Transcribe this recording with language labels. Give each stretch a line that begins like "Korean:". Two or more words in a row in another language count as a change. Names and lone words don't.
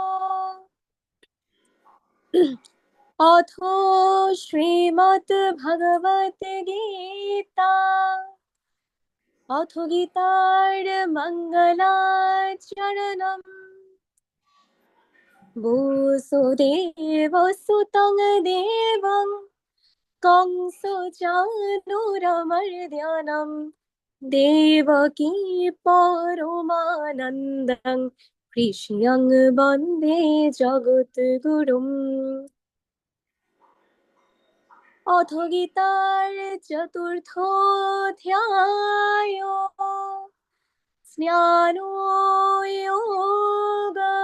Sanskrit: অথ শ্রীমদ্ ভগবত গীতা, অথ গীতার মঙ্গলাচরণম। বসুদেব সুতং দেবং कंसचानूरमर्दनम् देवकी परमानन्दं कृष्णं वन्दे जगद्गुरुम्। अथ गीतार चतुर्थोऽध्याय ज्ञानयोग।